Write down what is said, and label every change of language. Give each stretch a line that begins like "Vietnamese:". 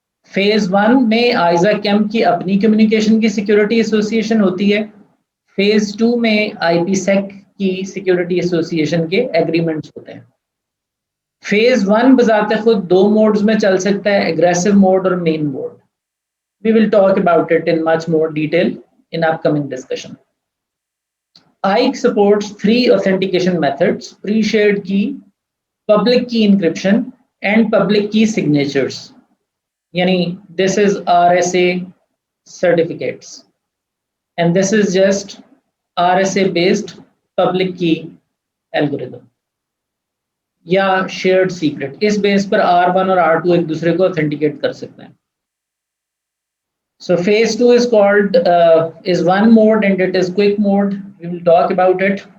Urdu: Phase 1 میں آئزا came کی اپنی کمیونیکیشن کی سیکیورٹی ایسوسیشن ہوتی ہے. فیز 2 میں آئی پی سیک کی سیکیورٹی ایسوسیشن کے ایگریمنٹس ہوتے ہیں. فیز 1 بذات خود 2 موڈز میں چل سکتا ہے, اگریسو موڈ اور مین mood.
English: We will talk about it in much more detail in upcoming discussion. IKE supports 3 authentication methods: pre-shared key, public key encryption, and public key signatures.
Urdu: Yani
English: this is RSA certificates, and this is just RSA based public key algorithm
Urdu: یا
English: shared secret.
Urdu: اس بیس پر R1 اور R2 ایک دوسرے کو authenticate کر سکتے ہیں.
English: So phase 2 is called is one mode and it is quick mode. We will talk about it.